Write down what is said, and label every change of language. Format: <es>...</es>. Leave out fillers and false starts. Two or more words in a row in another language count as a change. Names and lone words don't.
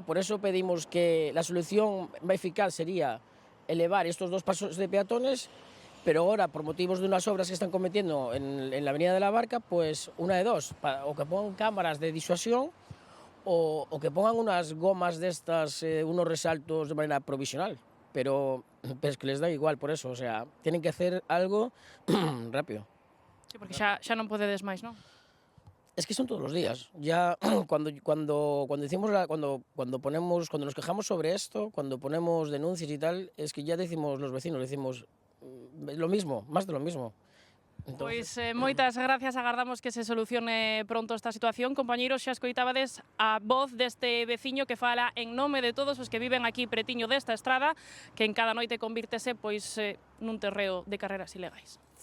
<es>Por eso pedimos que la solución más eficaz sería elevar estos dos pasos de peatones, pero ahora por motivos de unas obras que están cometiendo en la avenida de la Barca, pues una de dos, o que pongan cámaras de disuasión o que pongan unas gomas de estas, unos resaltos de manera provisional. pero es que les da igual por eso, o sea, tienen que hacer algo rápido.</es> <gl>Sí, porque xa non podedes máis, non?</gl> <es>Es que son todos los días. Ya cuando nos quejamos sobre esto, cuando ponemos denuncias y tal, es que ya decimos los vecinos, decimos lo mismo, más de lo mismo.</es> <gl>Pois moitas gracias, agardamos que se solucione pronto esta situación. Compañeiros, xa escoitabades a voz deste veciño que fala en nome de todos os que viven aquí pretiño desta estrada, que en cada noite convírtese pois nun terreo de carreras ilegais.</gl>